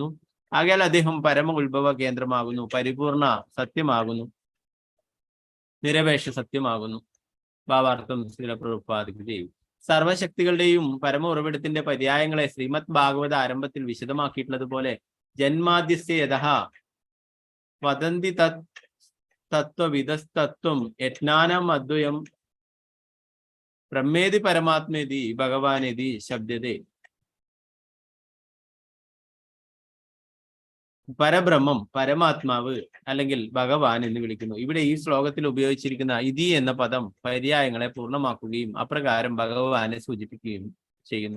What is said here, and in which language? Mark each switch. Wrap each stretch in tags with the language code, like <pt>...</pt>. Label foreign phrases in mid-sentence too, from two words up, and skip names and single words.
<ml>ആകയാൽ അദ്ദേഹം പരമ ഉത്ഭവ കേന്ദ്രമാകുന്നു, പരിപൂർണ സത്യമാകുന്നു, നിരപേക്ഷ സത്യമാകുന്നു. ഭാവാർത്ഥം ശ്രീല പ്രഭുപാദി ജയ്. സർവശക്തികളുടെയും പരമ ഉറവിടത്തിന്റെ പര്യായങ്ങളെ ശ്രീമദ് ഭാഗവത ആരംഭത്തിൽ വിശദമാക്കിയിട്ടുള്ളതുപോലെ</ml> <sa>ജന്മാദ്യസ്യ യതഃ വദന്തി തത്വവിദസ്തത്വം യജ്ഞാനം അദ്വയം ബ്രഹ്മേതി പരമാത്മേതി ഭഗവാനേതി ശബ്ദതേ.</sa> <ml>പരബ്രഹ്മം, പരമാത്മാവ് അല്ലെങ്കിൽ ഭഗവാൻ എന്ന് വിളിക്കുന്നു. ഇവിടെ ഈ ശ്ലോകത്തിൽ ഉപയോഗിച്ചിരിക്കുന്ന ഇതി എന്ന പദം പര്യായങ്ങളെ പൂർണ്ണമാക്കുകയും അപ്രകാരം ഭഗവാനെ സൂചിപ്പിക്കുകയും ചെയ്യുന്നു.</ml>